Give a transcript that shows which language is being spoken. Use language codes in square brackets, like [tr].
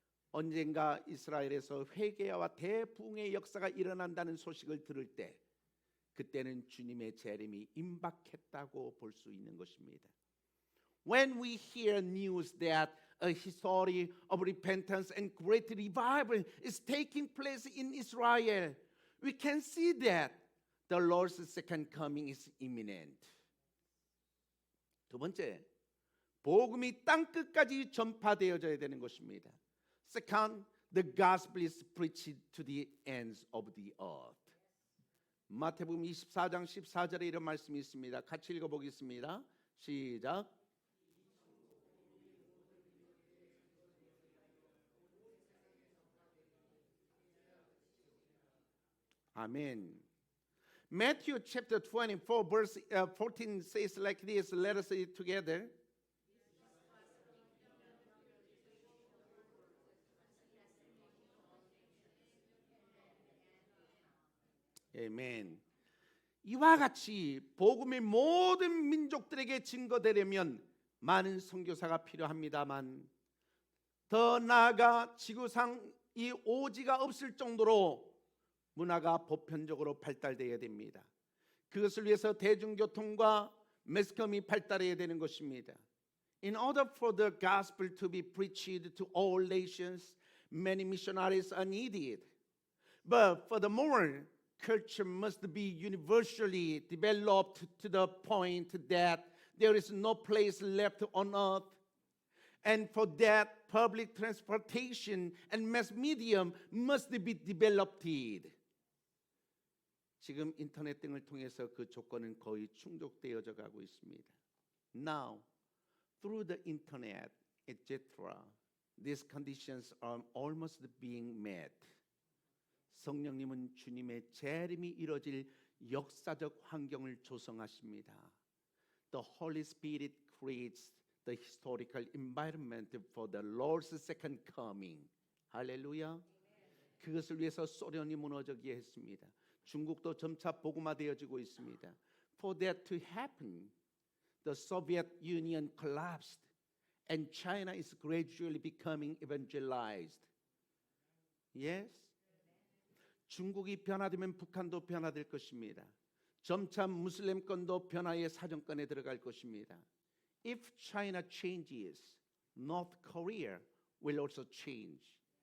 [ko] 언젠가 이스라엘에서 회개와 대부흥의 역사가 일어난다는 소식을 들을 때 그때는 주님의 재림이 임박했다고 볼 수 있는 것입니다. [en] When we hear news that a history of repentance and great revival is taking place in Israel, we can see that the Lord's second coming is imminent. [ko] 두 번째, 복음이 땅 끝까지 전파되어져야 되는 것입니다. [en] Second, the gospel is preached to the ends of the earth. [ko] 마태복음 24장 14절에 이런 말씀이 있습니다. 같이 읽어보겠습니다. 시작. 아멘. [en] Matthew chapter 24 verse 14 says like this. Let us say it together. [ko] 아멘. 이와 같이 복음이 모든 민족들에게 증거되려면 많은 선교사가 필요합니다만 더 나아가 지구상 이 오지가 없을 정도로 문화가 보편적으로 발달되어야 됩니다. 그것을 위해서 대중교통과 매스컴이 발달해야 되는 것입니다. [en] In order for the gospel to be preached to all nations, many missionaries are needed. But furthermore, culture must be universally developed to the point that there is no place left on earth. And for that, public transportation and mass medium must be developed. [ko] 지금 인터넷 등을 통해서 그 조건은 거의 충족되어져 가고 있습니다. [en] Now, through the internet, etc., these conditions are almost being met. [ko] 성령님은 주님의 재림이 이루어질 역사적 환경을 조성하십니다. [en] The Holy Spirit creates the historical environment for the Lord's second coming. [ko] 할렐루야. 그것을 위해서 소련이 무너지게 했습니다. 중국도 점차 복음화되어지고 있습니다. [en] For that to happen, the Soviet Union collapsed and China is gradually becoming evangelized. Yes? [ko] 중국이 변화되면 북한도 변화될 것입니다. 점차 무슬림권도 변화의 사정권에 들어갈 것입니다. [en] If China changes, North Korea will also change.